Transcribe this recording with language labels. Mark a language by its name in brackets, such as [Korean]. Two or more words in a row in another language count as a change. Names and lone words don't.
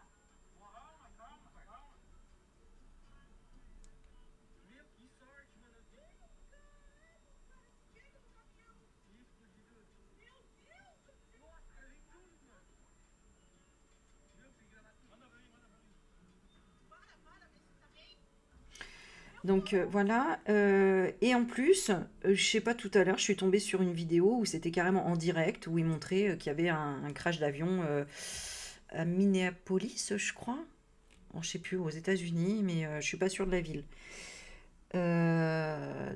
[Portuguese] Calma, calma, calma. Meu, que sorte, mano. Que fudido. Meu Deus. Nossa, eu vi tudo, mano. Meu, que granada. Manda pra mim, manda pra mim. [French] Donc voilà. Et en plus, je sais pas, tout à l'heure, je suis tombée sur une vidéo où c'était carrément en direct, où ils montraient qu'il y avait un crash d'avion à Minneapolis, je crois. Bon, je sais plus, aux États-Unis, mais je suis pas sûre de la ville.